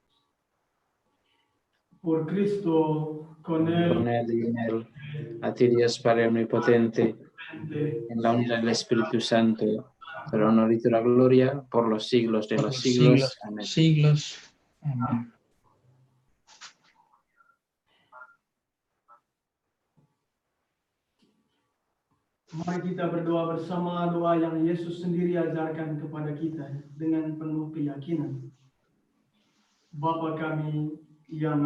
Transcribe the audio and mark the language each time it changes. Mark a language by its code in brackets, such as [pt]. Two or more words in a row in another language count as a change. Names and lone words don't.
[es] Por Cristo, con Él y en él, a ti Dios Padre Omnipotente, en la unidad del Espíritu Santo, pero honor y la gloria por los siglos de por los los siglos. Amén. siglos. Amén. [id] Mari kita berdoa bersama doa yang Yesus sendiri ajarkan kepada kita dengan penuh keyakinan. Bapa kami yang